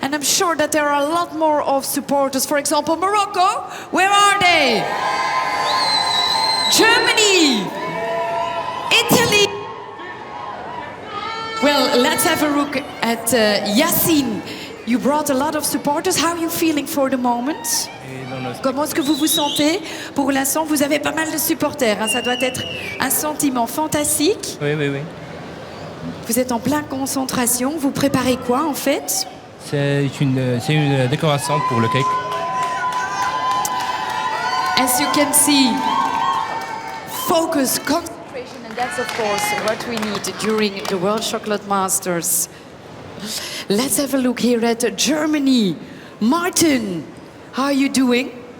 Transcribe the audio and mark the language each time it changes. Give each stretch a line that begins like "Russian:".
English: And I'm sure that there are a lot more of supporters. For example, Morocco, where are they? Germany, Italy. Well, let's have a look at Yassine. You brought a lot of supporters. How are you feeling for the moment?
French: Comment est-ce que vous vous sentez? Pour l'instant, vous avez pas mal de supporters. Hein? Ça doit être un sentiment fantastique. Oui, oui, oui. Vous êtes en pleine concentration. Vous préparez quoi, en fait? C'est une décoration pour le cake.
English: As you can see, focus, concentration, and that's of course what we need during the World Chocolate Masters. Let's have a look here at Germany. Martin, how are you doing?